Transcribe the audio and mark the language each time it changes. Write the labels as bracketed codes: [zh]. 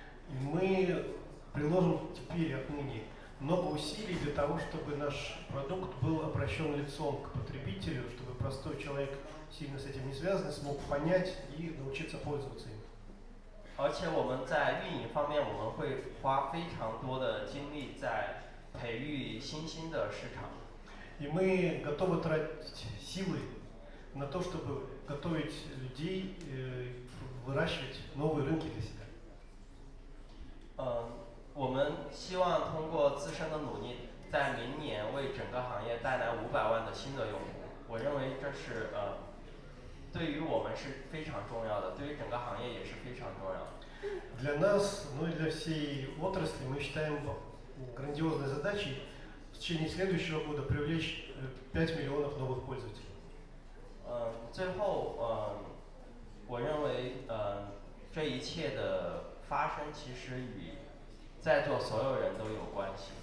[ru] И мы приложим теперь отныне много усилий для того, чтобы наш продукт был обращен лицом к потребителю, чтобы простой человек, сильно с этим не связанный, смог понять и научиться пользоваться им. [zh] 而且我们在运营方面，我们会花非常多的精力在培育新兴的市场。 [ru] И мы готовы тратить силы на то, чтобы готовить людей, выращивать новые рынки для себя. [zh] 我们希望通过自身的努力，在明年为整个行业带来500万的新的用户。我认为这是对于我们是非常重要的，对于整个行业也是非常重要的。 [ru] Для нас, ну и для всей отрасли, мы считаем грандиозной задачей в течение следующего года привлечь 5 миллионов новых пользователей. [zh] 最后我认为这一切的发生其实与在座所有人都有关系。